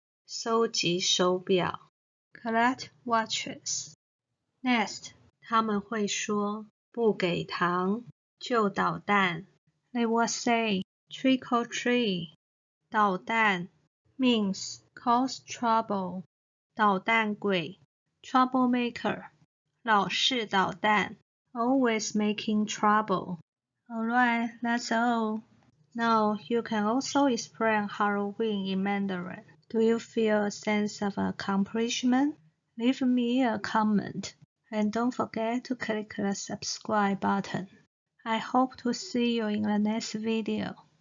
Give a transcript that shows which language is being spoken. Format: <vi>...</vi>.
<zh>收集手表</zh> <en>collect watches. Next,</en> <zh>他们会说不给糖就捣蛋</zh> <en>They will say trick or treat. 捣蛋 means cause trouble.</en> <zh>捣蛋鬼</zh> <en>troublemaker.</en> <zh>老是捣蛋</zh> <en>always making trouble. Alright, that's all. Now you can also explain Halloween in Mandarin. Do you feel a sense of accomplishment? Leave me a comment. And don't forget to click the subscribe button. I hope to see you in the next video.</en>